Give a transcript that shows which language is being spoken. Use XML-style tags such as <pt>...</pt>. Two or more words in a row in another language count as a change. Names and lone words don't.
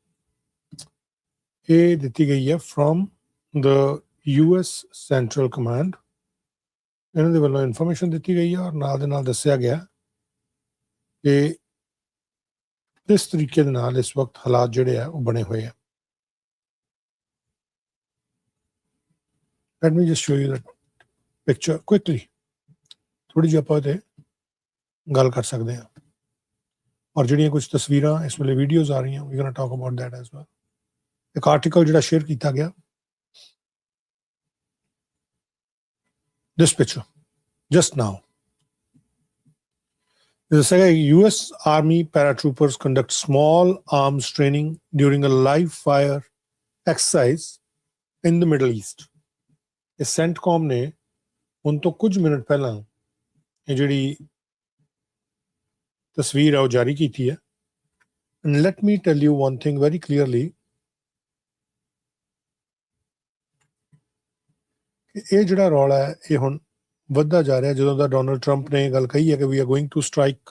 <pa>ਇਹ ਦਿੱਤੀ ਗਈ ਹੈ</pa> <en>from the US Central Command</en> <pa>ਇਹਨਾਂ ਦੇ ਵੱਲੋਂ ਇਨਫੋਰਮੇਸ਼ਨ ਦਿੱਤੀ ਗਈ ਹੈ ਔਰ ਨਾਲ ਦੇ ਨਾਲ ਦੱਸਿਆ ਗਿਆ ਕਿ ਇਸ ਤਰੀਕੇ ਦੇ ਨਾਲ ਇਸ ਵਕਤ ਹਾਲਾਤ ਜਿਹੜੇ ਆ ਉਹ ਬਣੇ ਹੋਏ ਆ</pa> <en>Let me just show you that picture quickly</en> <pa>ਥੋੜੀ ਜਿਹੀ ਆਪਾਂ ਤੇ ਗੱਲ ਕਰ ਸਕਦੇ ਹਾਂ ਔਰ ਜਿਹੜੀਆਂ ਕੁਝ ਤਸਵੀਰਾਂ ਇਸ ਵੇਲੇ ਵੀਡੀਓਜ਼ ਆ ਰਹੀਆਂ</pa> <en>we gonna talk about that as well</en> <pa>ਇੱਕ ਆਰਟੀਕਲ ਜਿਹੜਾ ਸ਼ੇਅਰ ਕੀਤਾ ਗਿਆ</pa> <en>this picture just now this is US Army paratroopers conduct small arms training during a live fire exercise in the Middle East</en> <pa>ਇਹ ਸੈਂਟਕੌਮ ਨੇ ਹੁਣ ਤੋਂ ਕੁਝ ਮਿੰਟ ਪਹਿਲਾਂ ਇਹ ਜਿਹੜੀ ਤਸਵੀਰ ਹੈ ਉਹ ਜਾਰੀ ਕੀਤੀ ਹੈ</pa> <en>and let me tell you one thing very clearly</en> <pa>ਇਹ ਜਿਹੜਾ ਰੌਲਾ ਹੈ ਇਹ ਹੁਣ ਵੱਧਦਾ ਜਾ ਰਿਹਾ ਜਦੋਂ ਦਾ ਡੋਨਲਡ ਟਰੰਪ ਨੇ ਇਹ ਗੱਲ ਕਹੀ ਹੈ ਕਿ</pa> <en>we are going to strike</en>